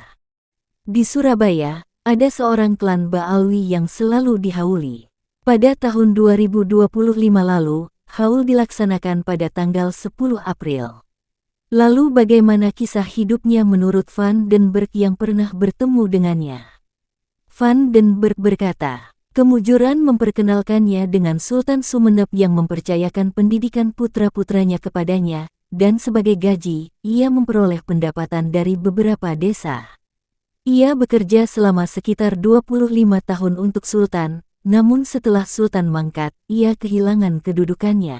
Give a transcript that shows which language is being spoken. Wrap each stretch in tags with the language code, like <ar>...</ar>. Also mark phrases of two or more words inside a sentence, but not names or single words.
<id>Di Surabaya, ada seorang klan Ba'alwi yang selalu dihauli. Pada tahun 2025 lalu, haul dilaksanakan pada tanggal 10 April. Lalu bagaimana kisah hidupnya menurut Van den Berg yang pernah bertemu dengannya? Van den Berg berkata, kemujuran memperkenalkannya dengan Sultan Sumenep yang mempercayakan pendidikan putra-putranya kepadanya, dan sebagai gaji, ia memperoleh pendapatan dari beberapa desa. Ia bekerja selama sekitar 25 tahun untuk Sultan, namun setelah Sultan mangkat, ia kehilangan kedudukannya.</id>